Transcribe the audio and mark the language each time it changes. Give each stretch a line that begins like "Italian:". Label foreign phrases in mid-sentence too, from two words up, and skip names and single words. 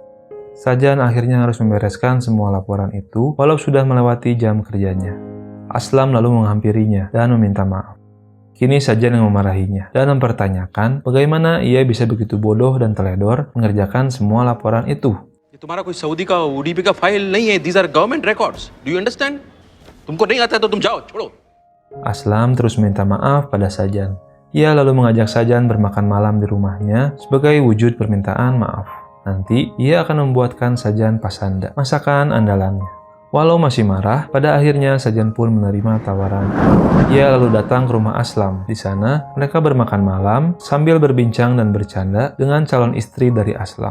Indonesian: Sajan akhirnya harus membereskan semua laporan itu walau sudah melewati jam kerjanya. Aslam lalu menghampirinya dan meminta maaf. Kini Sajan yang memarahinya dan mempertanyakan bagaimana ia bisa begitu bodoh dan teledor mengerjakan semua laporan itu.
Hindi: तुम्हारा कोई सऊदी का ओडीपी का फाइल नहीं है.
English: These are government records. Do you understand?
Hindi: तुमको नहीं आता तो तुम जाओ, छोड़ो.
Indonesian: Aslam terus minta maaf pada Sajan. Ia lalu mengajak Sajan bermakan malam di rumahnya sebagai wujud permintaan maaf. Nanti ia akan membuatkan Sajan pasanda, masakan andalannya. Walau masih marah, pada akhirnya Sajan pun menerima tawaran. Ia lalu datang ke rumah Aslam. Di sana, mereka bermakan malam sambil berbincang dan bercanda dengan calon istri dari Aslam.